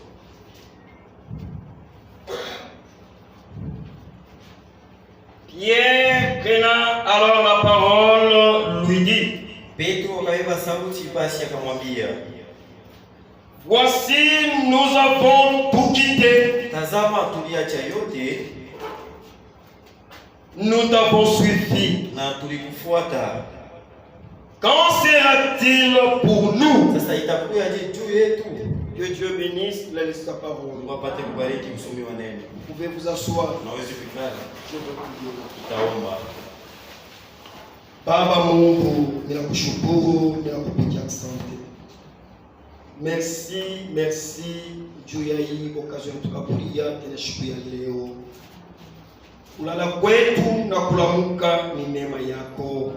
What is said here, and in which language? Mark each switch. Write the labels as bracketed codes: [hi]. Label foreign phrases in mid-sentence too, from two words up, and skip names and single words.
[fr] Pierre prenant alors la parole lui dit, [sw] Petro akabeba sauti basi akamwambia, [fr] voici nous avons tout quitté, [sw] tazama tuliacha yote [fr] nous t'avons suivi. [sw] na tulikufuata. [fr] Qu'en sera-t-il pour nous? [sw] Sasa itakuwaje juu yetu? [fr] Que Dieu bénisse la parole. [sw] Mungu apate kubariki msomi wa neno. [fr] Vous pouvez vous asseoir. [sw] Naweza kukaa. [fr] Je veux prier. [sw] Tutaomba. Baba Mungu, ninakushukuru, ninakupigia asante. Merci juu ya hii occasion tukakulia tena siku ya leo. Kulala kwetu na kulamuka ni neema yako.